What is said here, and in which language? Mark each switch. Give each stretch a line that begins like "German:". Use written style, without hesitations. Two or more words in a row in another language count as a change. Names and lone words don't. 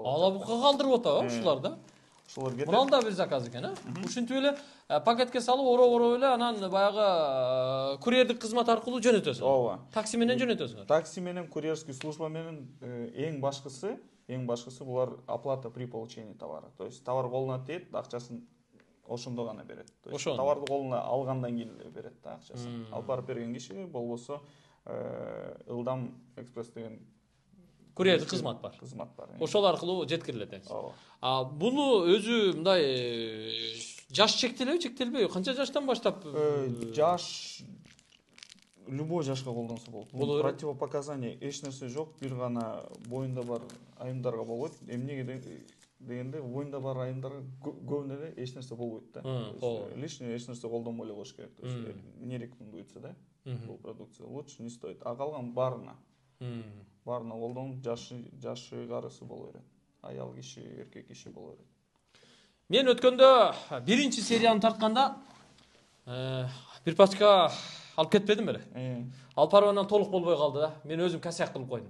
Kyrgyz: Алабукага калтырып атабы ушулар да? Ушулар кетет. Мурал да бир заказ экен, Ушинтип эле пакетке салып, ороп эле анан баягы курьердик кызмат аркылуу жөнөтөсүң. Ооба. Такси менен жөнөтөсүң. Такси менен,
Russian: курьерский служба
Kyrgyz: менен эң башкысы булар
Russian: оплата при получении товара. То есть товар
Kyrgyz: колуна тиет, акчасын ошондо гана берет.
Russian: То есть
Kyrgyz: товарды колуна алгандан кийин эле берет да акчасын. Алып барып берген киши болбосо Ылдам экспресс деген курьердик кызмат бар. Ошол аркылуу жеткирилет. Буну өзү мындай жаш чектелбейби? Канча жаштан баштап? Жаш любой жашка колдонсо болот. Противопоказание эч нерсе жок, бир гана боюнда бар айымдарга болот. Эмнеге дегенде боюнда бар айымдарга көбүнө эле эч нерсе болбойт да. Лишний эч нерсе колдонбой эле коюш керек.
Russian: То есть не рекомендуется да. Бул продукция лучше не стоит.
Kyrgyz: А калган баарына колдонуп, жашы карысы боло берет. Аял киши, эркек киши боло берет. Мен өткөндө биринчи серияны тартканда бир пачка алып кетпедим беле. Алып барып анан толук болбой калды да. Мен өзүм косяк кылып койдум.